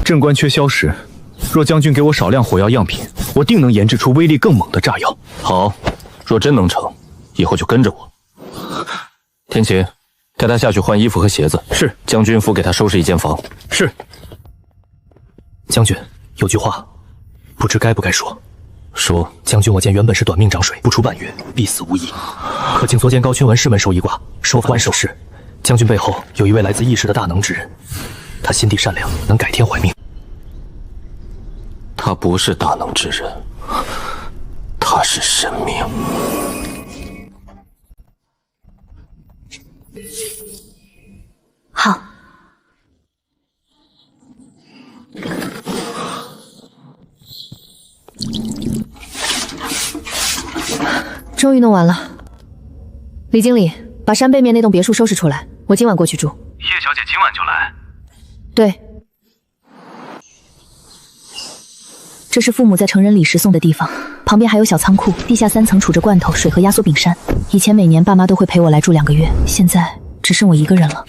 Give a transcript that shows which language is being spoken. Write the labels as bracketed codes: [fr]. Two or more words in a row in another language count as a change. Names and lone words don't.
[zh] 鎮關缺硝石，若將軍給我少量火藥樣品，我定能研制出威力更猛的炸藥。好，若真能成，以後就跟着我。天琪，带他下去換衣服和鞋子。是。将軍府給他收拾一間房。是。將軍，有句話，不知該不該說。說，將軍我見原本是短命長水，不出半月必死無疑。可竟昨天高君文师门授一卦，说法受事，将軍背後有一位來自異世的大能之人，他心地善良，能改天還命。他不是大能之人，他是神明。好。终于弄完了，李經理，把山背面那棟別墅收拾出來，我今晚過去住。葉小姐今晚就來？對，這是父母在成人禮時送的地方，旁邊還有小倉庫，地下3層儲着罐頭、水和壓縮餅乾。以前每年爸媽都會陪我來住2個月，現在只剩我一個人了。